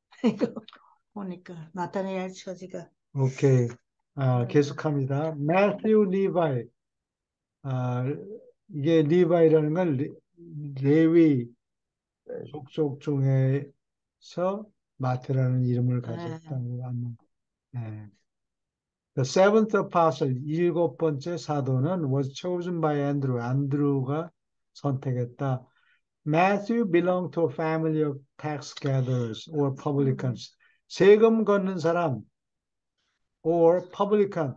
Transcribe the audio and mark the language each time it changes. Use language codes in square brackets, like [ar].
[ko] 이거 보니까, 나타내야 할 처지가. 오케이. 음, 계속합니다. 매튜 리바이. 아, 이게 리바이라는 건 레위 네, 족속 중에서 마태라는 이름을 예, 가졌다고 하는. 예. [en] The seventh apostle, [ko] 일곱 번째 사도는 [en] was chosen by Andrew. [ko] 안드루가 선택했다. [en] Matthew belonged to a family of tax gatherers or 음, publicans. [ko] 세금 걷는 사람 [en] or publican.